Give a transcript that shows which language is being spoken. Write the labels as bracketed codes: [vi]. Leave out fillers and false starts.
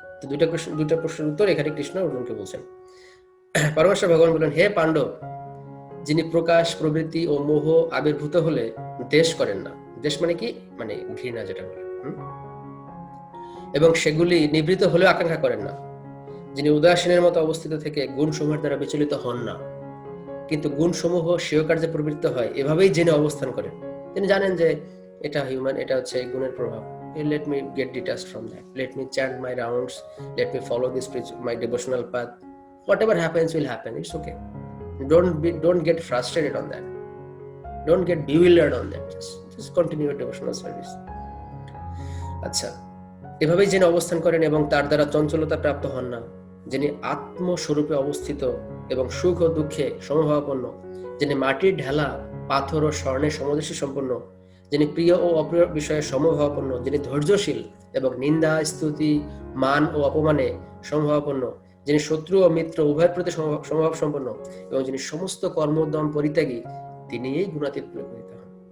[bn] তো দুইটা প্রশ্নের উত্তর এখানে কৃষ্ণ অর্জুনকে বলছেন। পরমেশ্বর ভগবান বললেন, হে পাণ্ডব, যিনি প্রকাশ, প্রবৃত্তি ও মোহ আবির্ভূত হলে দেশ করেন না, দেশ মানে কি, মানে ঘৃণা যেটা বলে, এবং সেগুলি নিবৃত হলেও আকাঙ্ক্ষা করেন না, যিনি উদাসীনের মতো অবস্থিত থেকে গুণ সমূহের দ্বারা বিচলিত হন না, কিন্তু গুণ সমূহ স্বীয় কার্যে প্রবৃত্ত হয়, এভাবেই জেনে অবস্থান করেন। তিনি জানেন যে এটা হিউম্যান, এটা হচ্ছে গুণের প্রভাব। [en] Let me get detached from that. Let me chant my rounds. Let me follow my devotional path. Whatever happens will happen. It's okay. Don't get frustrated on that. Don't get bewildered on that. Just continue your devotional service. [bn] আচ্ছা, এভাবেই জেনে অবস্থান করেন এবং তার দ্বারা চঞ্চলতা প্রাপ্ত হন না, যিনি আত্মস্বরূপে অবস্থিত এবং সুখ ও দুঃখে সমভাবাপন্ন, যিনি মাটির ঢেলা, পাথর ও স্বর্ণের সমদৃষ্টি সম্পন্ন, যিনি প্রিয় ও অপ্রিয় বিষয়ে সমভাবাপন্ন, যিনি ধৈর্যশীল এবং নিন্দা, স্তুতি, মান ও অপমানে সমভাবাপন্ন, যিনি শত্রু ও মিত্র উভয়ের প্রতি সমভাব সম্পন্ন, এবং যিনি সমস্ত কর্মোদ্যম পরিত্যাগী, তিনি এই গুণাতীত পরিগণিত হন।